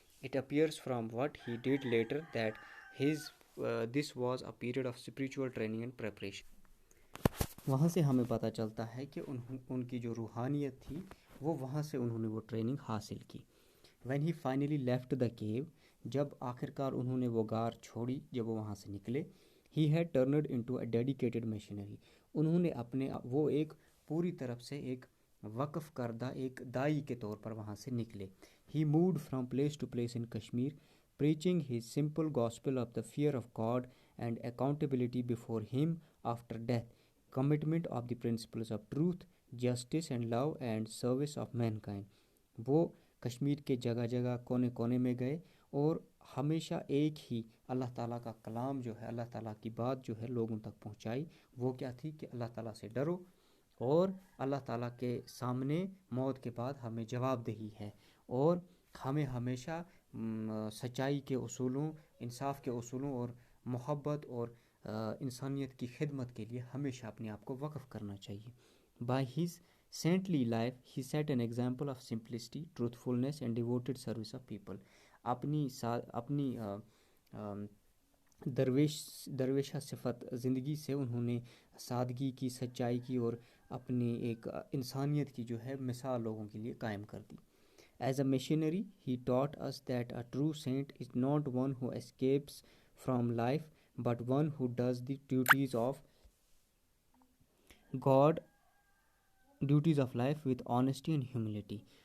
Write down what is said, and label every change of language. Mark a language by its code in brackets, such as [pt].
[en] It appears from what he did later that this was a period of spiritual training and preparation. [ur] وہاں سے ہمیں پتہ چلتا ہے کہ ان کی جو روحانیت تھی وہ وہاں سے انہوں نے وہ ٹریننگ حاصل کی. [en] When he finally left the cave, [ur] جب آخرکار انہوں نے وہ غار چھوڑی, جب وہ وہاں سے نکلے, [en] he had turned into a dedicated missionary. [ur] انہوں نے وہ ایک پوری طرف سے ایک وقف کردہ ایک دائی کے طور پر وہاں سے نکلے. [en] He moved from place to place in Kashmir, preaching his simple gospel of the fear of God and accountability before him after death, commitment of the principles of truth, justice and love and service of mankind. [ur] وہ کشمیر کے جگہ جگہ کونے کونے میں گئے اور ہمیشہ ایک ہی اللہ تعالیٰ کا کلام جو ہے, اللہ تعالیٰ کی بات جو ہے لوگوں تک پہنچائی. وہ کیا تھی کہ اللہ تعالیٰ سے ڈرو اور اللہ تعالیٰ کے سامنے موت کے بعد ہمیں جواب دہی ہے, اور ہمیں ہمیشہ سچائی کے اصولوں, انصاف کے اصولوں اور محبت اور انسانیت کی خدمت کے لیے ہمیشہ اپنے آپ کو وقف کرنا چاہیے. [en] By his saintly life, he set an example of simplicity, truthfulness and devoted service of people. [ur] اپنی درویشہ صفت زندگی سے انہوں نے سادگی کی, سچائی کی اور اپنی ایک انسانیت کی جو ہے مثال لوگوں کے لیے قائم کر دی. [en] As a missionary, he taught us that a true saint is not one who escapes from life, but one who does the duties of God, duties of life with honesty and humility.